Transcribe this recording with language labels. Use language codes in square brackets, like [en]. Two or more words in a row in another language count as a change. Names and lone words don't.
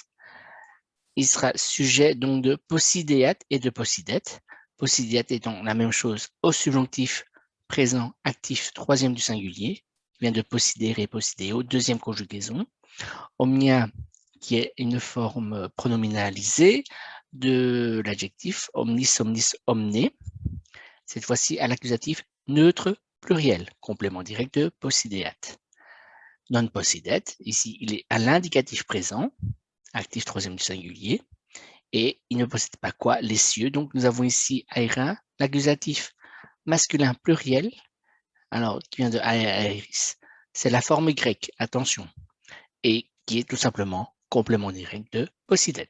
[fr] Il sera sujet donc de possidéat et de possidet. Possidéat étant la même chose au subjonctif présent actif troisième du singulier, qui vient de possidere et possideo, deuxième conjugaison. Omnia, qui est une forme pronominalisée de l'adjectif [la] omnis, omnis, omne, [fr] cette fois-ci à l'accusatif neutre pluriel, complément direct de possidéat. Non possidèt, ici, il est à l'indicatif présent, actif troisième du singulier, et il ne possède pas quoi? Les cieux. Donc, nous avons ici aérin, l'accusatif masculin pluriel, alors qui vient de aéris, c'est la forme grecque, attention, et qui est tout simplement complément direct de possidèt.